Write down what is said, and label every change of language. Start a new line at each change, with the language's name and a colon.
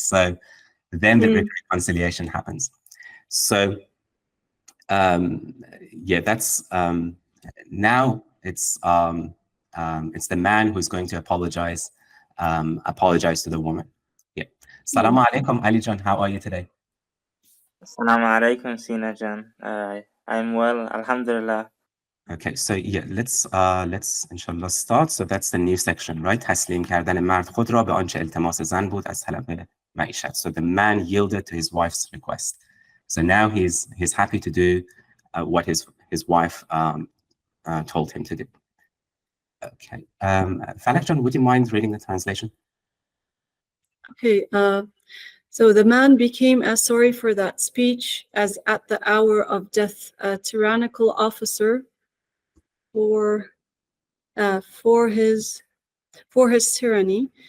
English: So then the reconciliation happens. So that's now it's the man who's going to apologize to the woman. Yeah. Assalamu alaikum, Ali John. How are you today? Assalamu alaikum, Sina Jan. I'm well, alhamdulillah. Okay, so yeah, let's inshallah start. So that's the new section, right?
Persian: تسلیم کردن مرد خود را به آنچه التماس زن بود از طلب معیشت.
English: So the man yielded to his wife's request. So now he's happy to do what his wife told him to do. Okay, Falak, would you mind reading the translation? Okay, so the man became as sorry for that speech as at the hour of death a tyrannical officer for his tyranny.